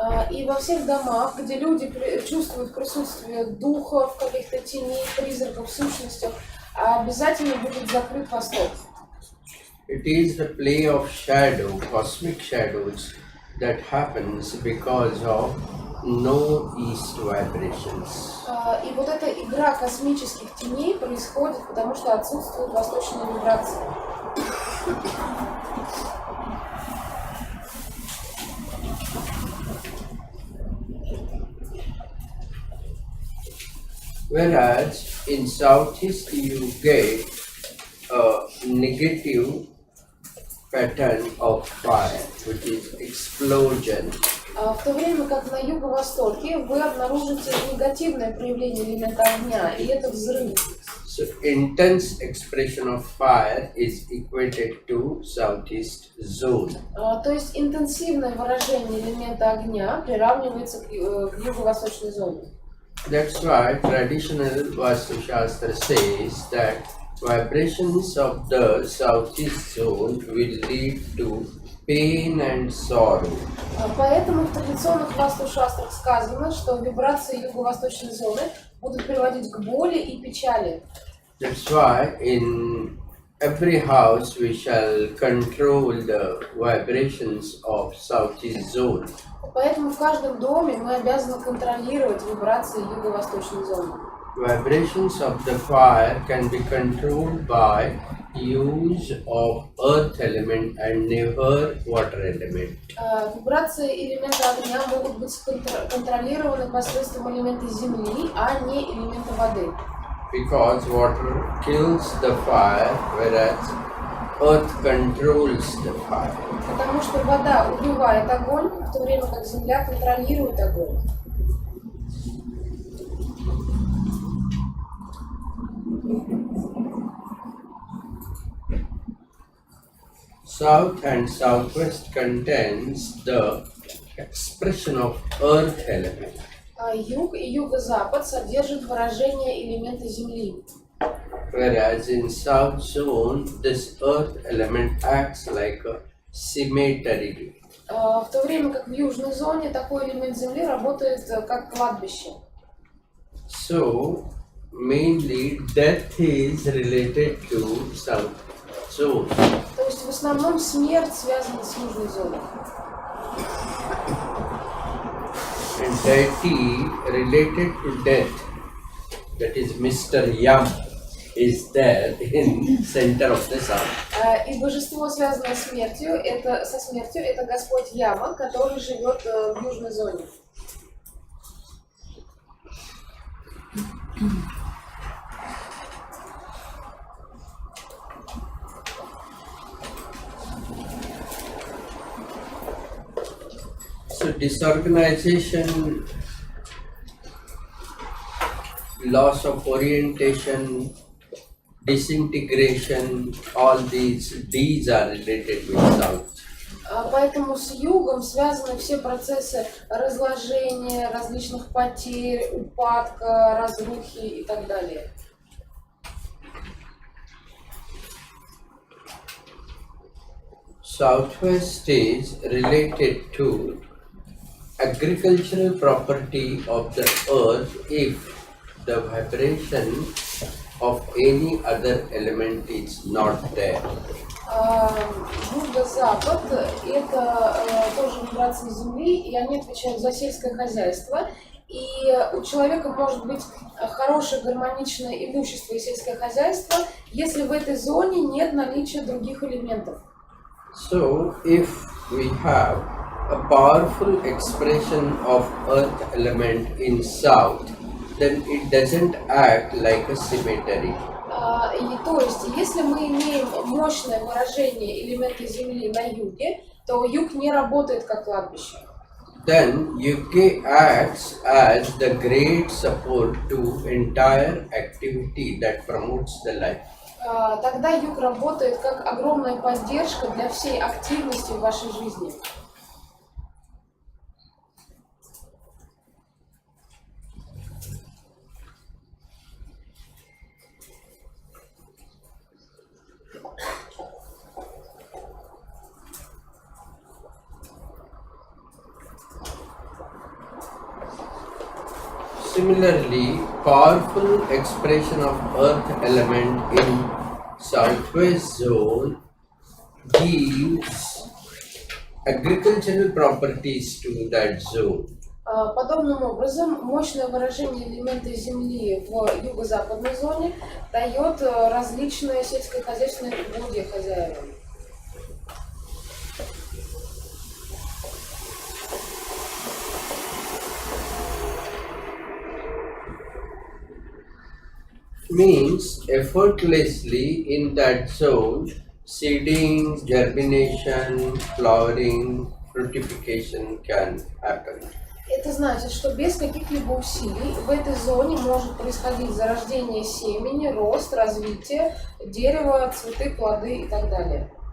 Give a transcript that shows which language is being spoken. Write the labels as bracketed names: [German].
[Russian] И во всех домах, где люди чувствуют присутствие духов, каких-то теней, призраков, сущностей, обязательно будет закрыт восток. [English] It is the play of shadow, cosmic shadows, that happens because of no east vibrations. [Russian] И вот эта игра космических теней происходит, потому что отсутствуют восточные вибрации. [English] Whereas in southeast you get a negative pattern of fire, which is explosion, [Russian] В то время как на юго-востоке вы обнаружите негативное проявление элемента огня, и это взрыв. [English] So intense expression of fire is equated to southeast zone. [Russian] То есть интенсивное выражение элемента огня приравнивается к юго-восточной зоне. [English] That's why traditional Vastу-Шастра says that vibrations of the southeast zone will lead to pain and sorrow. [Russian] Поэтому в традиционных Васту-Шастрах сказано, что вибрации юго-восточной зоны будут приводить к боли и печали. [English] That's why in every house we shall control the vibrations of southeast zone. [Russian] Поэтому в каждом доме мы обязаны контролировать вибрации юго-восточной зоны. [English] Vibrations of the fire can be controlled by use of earth element and never water element. [Russian] Вибрации элемента огня могут быть контролированы посредством элемента земли, а не элемента воды. [English] Because water kills the fire, whereas earth controls the fire. [Russian] Потому что вода убивает огонь, в то время как земля контролирует огонь. [English] South and southwest contains the expression of earth element. [Russian] Юг и юго-запад содержат выражение элемента земли. [English] Whereas in south zone, this earth element acts like a cemetery. [Russian] В то время как в южной зоне такой элемент земли работает как кладбище. [English] So, mainly death is related to south zone. [Russian] То есть в основном смерть связана с южной зоной. [English] And deity related to death, that is Mr. Yam, is there in center of the sun. [Russian] И божество, связанное со смертью, это Господь Яма, который живет в южной зоне. [English] So disorganization, loss of orientation, disintegration, all these are related with south. [Russian] Поэтому с югом связаны все процессы разложения, различных потерь, упадка, разрухи и так далее. [English] Southwest is related to agricultural property of the earth if the vibration of any other element is not there. [Russian] Юго-запад – это тоже вибрации Земли, и они отвечают за сельское хозяйство. И у человека может быть хорошее гармоничное имущество и сельское хозяйство, если в этой зоне нет наличия других элементов. [English] So, if we have a powerful expression of earth element in south, then it doesn't act like a cemetery. [Russian] То есть, если мы имеем мощное выражение элемента Земли на юге, то юг не работает как кладбище. [English] Then UK acts as the great support to entire activity that promotes the life. [Russian] Тогда юг работает как огромная поддержка для всей активности в вашей жизни. [English] Similarly, powerful expression of earth element in southwest zone gives agricultural properties to that zone. [Russian] Подобным образом, мощное выражение элемента Земли в юго-западной зоне дает различные сельскохозяйственные угодья хозяевам. [English] Means effortlessly in that zone, seeding, germination, flowering, fructification can happen. [Russian] Это значит, что без каких-либо усилий в этой зоне может происходить зарождение семени, рост, развитие дерева, цветы, плоды и так далее.